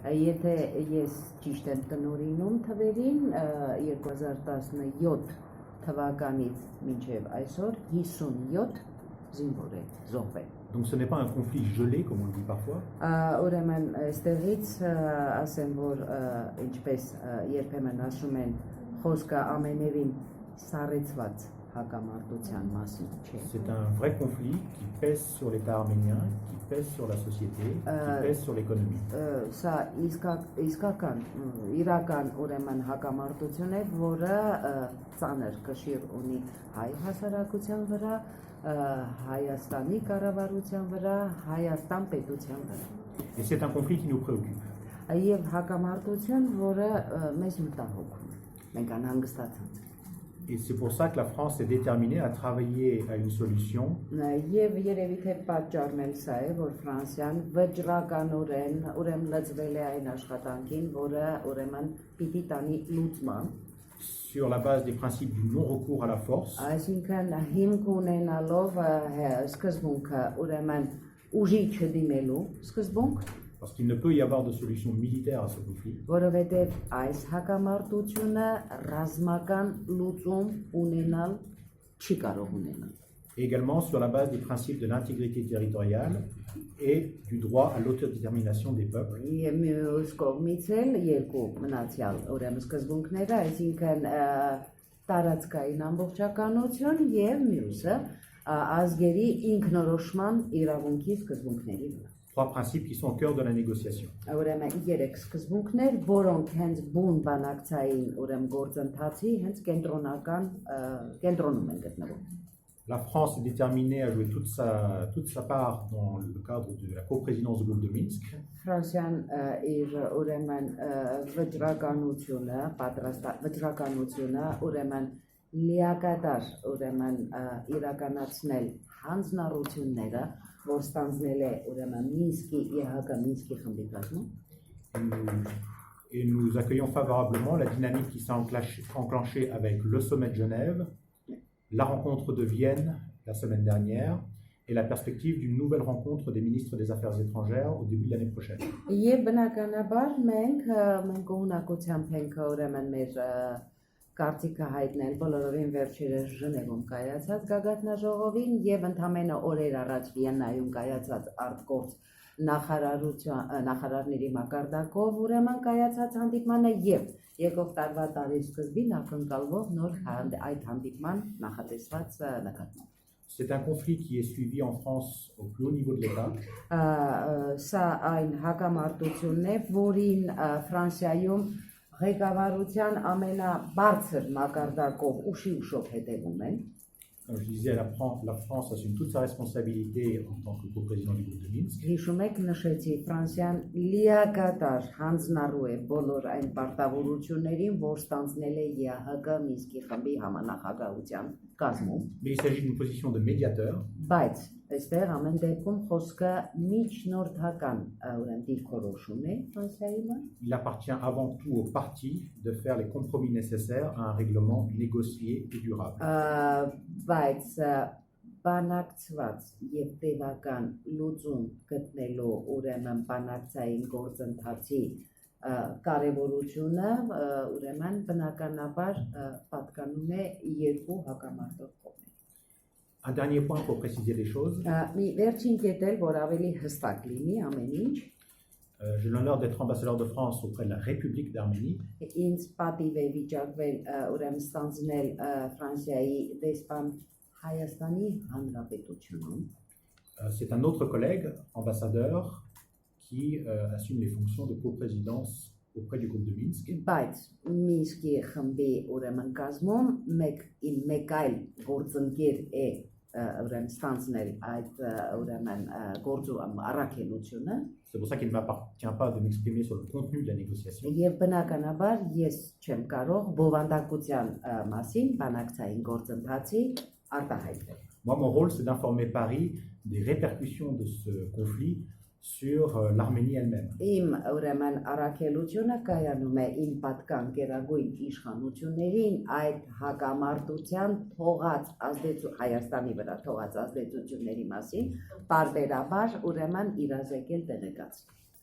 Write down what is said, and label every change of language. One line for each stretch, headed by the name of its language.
Armenian: Եթե ես ճիշտ եմ տնօրինում թվերին 2017 թվականից մինչև այսօր 57 զինվոր է զոհվել։
French: Donc ce n'est pas un conflit gelé comme on le dit parfois.
Armenian: Ուրեմն այստեղից ասեմ որ ինչպես երբեմն ասում են խոսքը ամենևին սառեցված հակամարտության մասին չէ։
French: C'est un vrai conflit qui pèse sur l'État arménien, qui pèse sur la société, qui pèse sur l'économie.
Armenian: Սա իսկական իրական ուրեմն հակամարտություն է, որը ծանր կշիռ ունի հայ հասարակության վրա, Հայաստանի կառավարության վրա, Հայաստան պետության վրա։
French: Et c'est un conflit qui nous préoccupe.
Armenian: Եվ հակամարտություն, որը մեզ մտահոգում է։ Մենք անհանգստացած
French: Et c'est pour ça que la France est déterminée à travailler à une solution
Armenian: Եվ երևի թե պատճառն էլ սա է, որ Ֆրանսիան վճռականորեն ուրեմն լծվել է այն աշխատանքին, որը ուրեմն պիտի տանի լուծման,
French: sur la base des principes du non-recours à la force,
Armenian: այսինքն հիմք ունենալով սկզբունքը ուրեմն ուժի չդիմելու սկզբունք,
French: parce qu'il ne peut y avoir de solution militaire à ce conflit.
Armenian: որովհետև այս հակամարտությունը ռազմական լուծում ունենալ չի կարող ունենալ։
French: Et également sur la base des principes de l'intégrité territoriale et du droit à l'autodétermination des peuples.
Armenian: Եվ մյուս կողմից էլ երկու մնացյալ ուրեմն սկզբունքները, այսինքն տարածքային ամբողջականություն եւ մյուսը ազգերի ինքնորոշման իրավունքի սկզբունքների վրա։
French: Trois principes qui sont au cœur de la négociation.
Armenian: Ուրեմն երեք սկզբունքներ, որոնք հենց բուն բանակցային ուրեմն գործընթացի հենց կենտրոնում են գտնվում։
French: La France est déterminée à jouer toute sa part dans le cadre de la coprésidence du groupe de Minsk.
Armenian: Ֆրանսիան իր ուրեմն վճռականությունը ուրեմն լիակատար ուրեմն իրականացնել հանձնառությունները, որ ստանձնել է ուրեմն Մինսկի ԵՀԿ Մինսկի խմբի կազմում։
French: Et nous accueillons favorablement la dynamique qui s'est enclenchée avec le sommet de Genève, la rencontre de Vienne la semaine dernière et la perspective d'une nouvelle rencontre des ministres des Affaires étrangères au début de l'année prochaine.
Armenian: Եվ բնականաբար մենք ունակությամբ ենք ուրեմն մեր կարծիքը հայտնել բոլորովին վերջերս Ժնևում կայացած գագաթնաժողովին եւ ընդամենը օրեր առաջ Վիեննայում կայացած արտգործ նախարարների մակարդակով ուրեմն կայացած հանդիպմանը եւ եկող տարվա տարեսկզբին ակնկալվող նոր այդ հանդիպման նախատեսված նկատմամբ։
French: C'est un conflit qui est suivi en France au plus haut niveau de l'État.
Armenian: Սա այն hակամարտությունն է, որին Ֆրանսիայում ղեկավարության ամենաբարձր մակարդակով ուշով հետևում են։
French: Comme je disais, la France assume toute sa responsabilité en tant que coprésident du groupe de Minsk.
Armenian: Հիշում եք նշեցի Ֆրանսիան լիակատար հանձնառու է բոլոր այն պարտավորություններին, որ ստանձնել է ԵՀԿ Մինսկի խմբի համանախագահության կազմում։
French: Mais il s'agit d'une position de médiateur.
Armenian: Բայց այստեղ ամեն դեպքում խոսքը միջնորդական ուրեմն դիրքորոշում է Ֆրանսիայի մոտ։
French: Il appartient avant tout au parti de faire les compromis nécessaires à un règlement négocié et durable.
Armenian: Բայց բանակցված եւ տևական լուծում գտնելու ուրեմն բանակցային գործընթացի կարևորությունը ուրեմն բնականաբար պատկանում է երկու հակամարտող կողմերին։
French: Un dernier point pour préciser les choses.
Armenian: Մի վերջին կետել, որ ավելի հստակ լինի ամեն ինչ։
French: J'ai l'honneur d'être ambassadeur de France auprès de la République d'Arménie.
Armenian: Ինձ պատիվ է վիճակվել ուրեմն ստանձնել Ֆրանսիայի դեսպան Հայաստանի Հանրապետությունում։
French: C'est un autre collègue, ambassadeur, qui assume les fonctions de coprésidence auprès du groupe de Minsk.
Armenian: Բայց Մինսկի խմբի ուրեմն կազմում մեկ այլ գործընկեր է ուրեմն ստանձնել այդ ուրեմն գործու առաքելությունը։
French: C'est pour ça qu'il ne m'appartient pas de m'exprimer sur le contenu de la négociation.
Armenian: Եվ բնականաբար ես չեմ կարող բովանդակության մասին բանակցային գործընթացի արտահայտվել։
French: Moi, mon rôle, c'est d'informer Paris des répercussions de ce conflit sur l'Arménie elle-même.
Armenian: Իմ ուրեմն առաքելությունը կայանում է իմ պատկան գերագույն իշխանություններին այդ հակամարտության թողած Հայաստանի վրա թողած ազդեցությունների մասին բարբերաբար ուրեմն իրազեկել տեղեկացնել։